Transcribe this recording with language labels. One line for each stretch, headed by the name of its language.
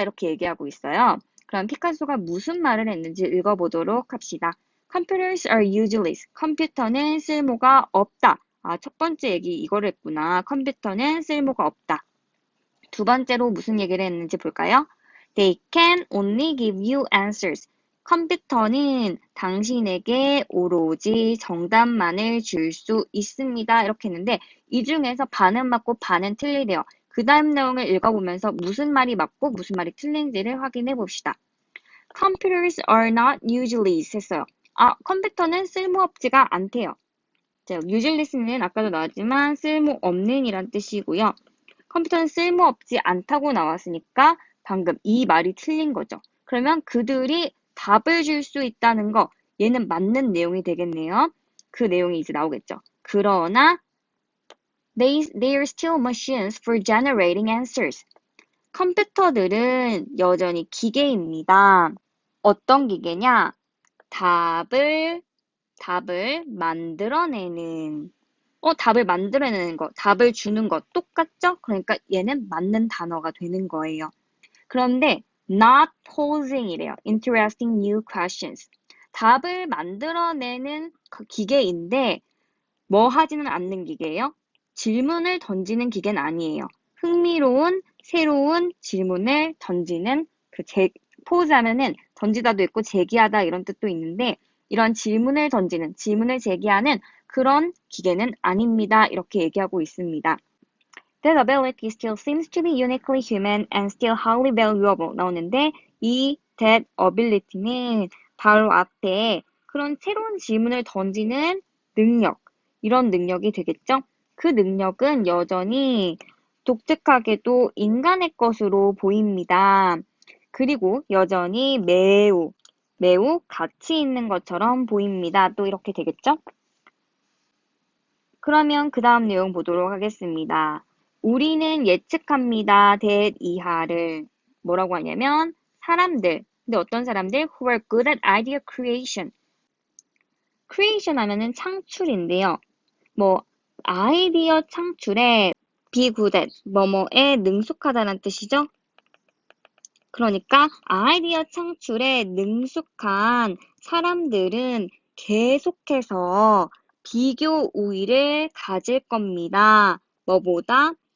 Korean: 이렇게 얘기하고 있어요. 그럼 피카소가 무슨 말을 했는지 읽어보도록 합시다.
English: Computers are useless.
Korean: 컴퓨터는 쓸모가 없다. 아, 첫 번째 얘기 이거를 했구나. 컴퓨터는 쓸모가 없다. 두 번째로 무슨 얘기를 했는지 볼까요?
English: They can only give you answers.
Korean: 컴퓨터는 당신에게 오로지 정답만을 줄 수 있습니다. 이렇게 했는데 이 중에서 반은 맞고 반은 틀리대요. 그 다음 내용을 읽어보면서 무슨 말이 맞고 무슨 말이 틀린지를 확인해 봅시다.
English: Computers are not useless
Korean: 했어요. 아, 컴퓨터는 쓸모없지가 않대요. 자, useless는 아까도 나왔지만 쓸모없는 이란 뜻이고요. 컴퓨터는 쓸모없지 않다고 나왔으니까 방금 이 말이 틀린 거죠. 그러면 그들이 답을 줄 수 있다는 거, 얘는 맞는 내용이 되겠네요. 그 내용이 이제 나오겠죠. 그러나
English: they are still machines for generating answers.
Korean: 컴퓨터들은 여전히 기계입니다. 어떤 기계냐? 답을 만들어내는 답을 만들어내는 것, 답을 주는 것 똑같죠? 그러니까 얘는 맞는 단어가 되는 거예요. 그런데
English: not posing
Korean: 이래요.
English: Interesting new questions.
Korean: 답을 만들어내는 그 기계인데 뭐 하지는 않는 기계예요? 질문을 던지는 기계는 아니에요. 흥미로운 새로운 질문을 던지는 포즈하면은 던지다도 있고 제기하다 이런 뜻도 있는데 이런 질문을 던지는 질문을 제기하는 그런 기계는 아닙니다. 이렇게 얘기하고 있습니다.
English: That ability still seems to be uniquely human and still highly valuable
Korean: 나오는데 이
English: that ability는
Korean: 바로 앞에 그런 새로운 질문을 던지는 능력, 이런 능력이 되겠죠? 그 능력은 여전히 독특하게도 인간의 것으로 보입니다. 그리고 여전히 매우 가치 있는 것처럼 보입니다. 또 이렇게 되겠죠? 그러면 그 다음 내용 보도록 하겠습니다. 우리는 예측합니다. that 이하를 뭐라고 하냐면 사람들, 근데 어떤 사람들?
English: who are good at idea creation.
Korean: creation 하면은 창출인데요. 뭐 아이디어 창출에
English: be good at
Korean: 뭐뭐에 능숙하다는 뜻이죠. 그러니까 아이디어 창출에 능숙한 사람들은 계속해서 비교 우위를 가질 겁니다. 뭐보다?